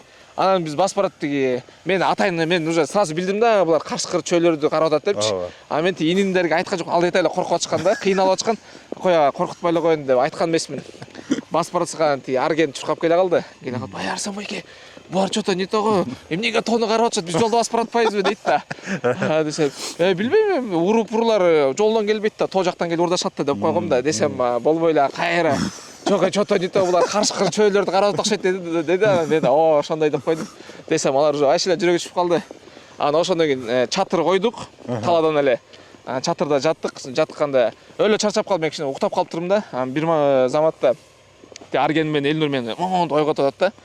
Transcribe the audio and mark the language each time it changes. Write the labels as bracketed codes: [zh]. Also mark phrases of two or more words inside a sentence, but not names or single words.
[ky] Анан биз басып бараттык. Мен атайын мен [ru] уже сразу [ky] билдим да, булар кашкыр чөйлөрдү карап атат депчи. Мен ининдерге айткан жок, алдай эле коркуп атышкан да, кыйналып атышкан. Коя, коркутпай эле коеюн деп айткан эмесмин. Басып баратсак Арген чуркап келе калды. Келе калып, "Ай Арсен байке, булар [ru] чото не того, [ky] эмнеге тоону карап атышат, биз жолдо басып баратпайбызбы?" дейт да. Десем, "Билбейм, уруп-урлар жолдон келбейт да, тоо жактан келип урдашат да" деп койгом да. Десем, "Болбой эле, кайра. [ru] Жок, чото не то, [ky] булар кашкыр чөйлөрдү карап атышат" деди. Мен ошондой деп койдум. Десем, алар уже айшыле жүрөгү түшүп калды. Анан ошондон кийин чатыр койдук, таладан эле. Чатырда жаттык, жатканда өлө чарчап калып мен кичине уктап калыптырмын да. Бир заматта Арген менен Элнур мени момонтип ойготуп атат да.